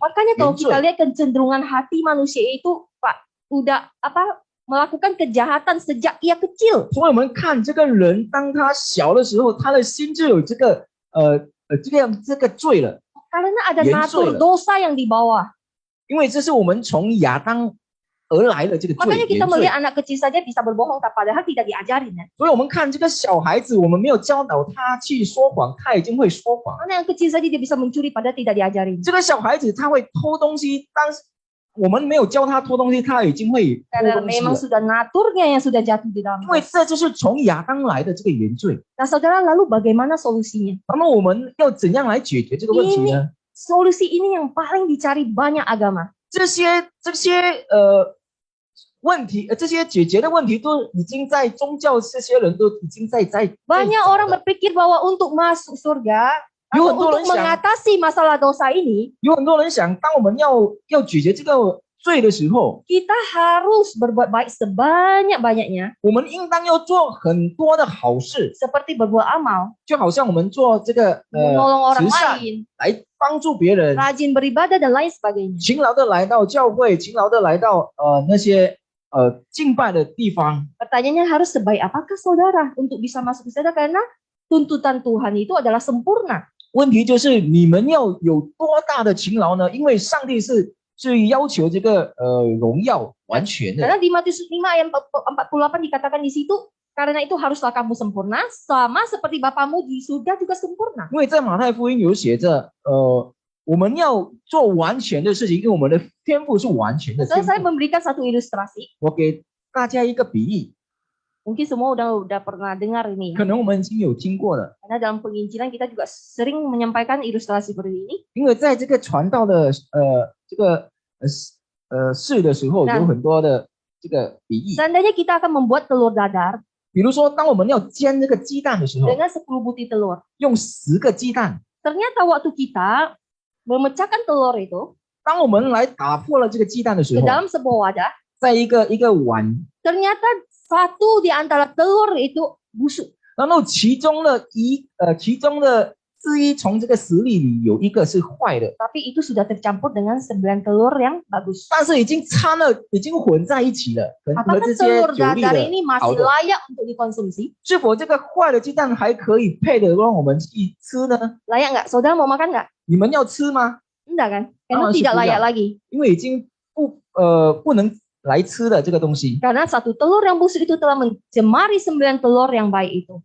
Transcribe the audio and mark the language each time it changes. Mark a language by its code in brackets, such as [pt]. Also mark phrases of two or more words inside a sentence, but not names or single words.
[id] Makanya kalau Betul. kita lihat kecenderungan hati manusia itu, Pak, udah melakukan kejahatan sejak ia kecil. [zh] 所以我们看这个人，当他小的时候，他的心就有这个这个罪了， [id] Karena ada Yang natur sulit. dosa yang di bawah. [zh] 因为这是我们从亚当而来的这个罪 [id] Makanya kita [zh] 原罪。 [id] melihat anak kecil saja bisa berbohong, padahal tidak diajarin. Ya. [zh] 所以我们看这个小孩子，我们没有教导他去说谎，他已经会说谎。 [id] Mana yang kecil saja dia bisa mencuri, padahal tidak diajarin. [zh] 这个小孩子他会偷东西，但是我们没有教他偷东西，他已经会偷 [id] Karena [zh] 东西 [id] memang [zh] 了。 [id] sudah naturnya yang sudah jatuh di dalam. [zh] 因为这就是从亚当来的这个原罪。 [id] Nah, saudara, lalu bagaimana solusinya? [zh] 那么我们要怎样来解决这个问题呢？ [id] Solusi ini yang paling dicari banyak agama. [zh] 这些问题，这些解决的问题都已经在宗教这些人都已经在 [id] Banyak [zh] 找 [id] orang [zh] 了 [id] berpikir bahwa untuk masuk surga, Yo, atau untuk [zh] orang想- [id] mengatasi masalah dosa ini, [zh] 有很多人想，当我们要解决这个罪的时候， [id] kita harus berbuat baik sebanyak-banyaknya, [zh] 我们应当要做很多的好事， [id] seperti berbuat amal, [zh] 就好像我们做这个 [id] menolong orang [zh] 慈善 [id] lain, [zh] 来帮助别人， [id] rajin beribadah dan lain sebagainya. [zh] 勤劳的来到教会，勤劳的来到那些敬拜的地方。 [id] Pertanyaannya harus sebaik apakah saudara untuk bisa masuk ke surga, karena tuntutan Tuhan itu adalah sempurna. [zh] 问题就是你们要有多大的勤劳呢？因为上帝是要求这个荣耀完全的。 [id] Karena di Matius 5 ayat 48 dikatakan di situ, karena itu haruslah kamu sempurna, sama seperti Bapamu di surga juga sempurna. [zh] 因为在马太福音有写着，我们要做完全的事情，因为我们的天赋是完全的天 [id] Saya [zh] 赋。 [id] memberikan satu ilustrasi. [zh] 我给大家一个比喻， [id] Mungkin semua udah pernah dengar ini. [zh] 可能我们已经有听过了， [id] Karena dalam penginjilan kita juga sering menyampaikan ilustrasi seperti ini. [zh] 因为在这个传道的这个事的时候，那有很多的这个比喻。 [id] Seandainya kita akan membuat telur dadar [zh] 比如说，当我们要煎这个鸡蛋的时候， [id] dengan 10 butir telur. [zh] 用10个鸡蛋。 [id] Ternyata waktu kita memecahkan telur itu [zh] 当我们来打破了这个鸡蛋的时 [id] ke [zh] 候， [id] dalam sebuah wadah, [zh] 在一个碗， [id] ternyata satu di antara telur itu busuk. [zh] 然后其中的之一从这个10粒里有一个是坏的， [id] Tapi itu sudah tercampur dengan 9 telur yang bagus. [zh] 但是已经掺了，已经混在一起了，和 [id] Apakah [zh] 这些 [id] telur [zh] 酒粒 [id] dadar [zh] 的 [id] ini [zh] 好 [id] masih [zh] 的， [id] layak untuk dikonsumsi? [zh] 是否这个坏的鸡蛋还可以配的让我们去吃呢？ [id] Layak nggak? Saudara mau makan nggak? [zh] 你们要吃吗？ [id] Enggak kan? Karena Oh, tidak sudah. layak lagi. [zh] 因为已经不能来吃的这个东西， [id] Karena 1 telur yang busuk itu telah mencemari 9 telur yang baik itu.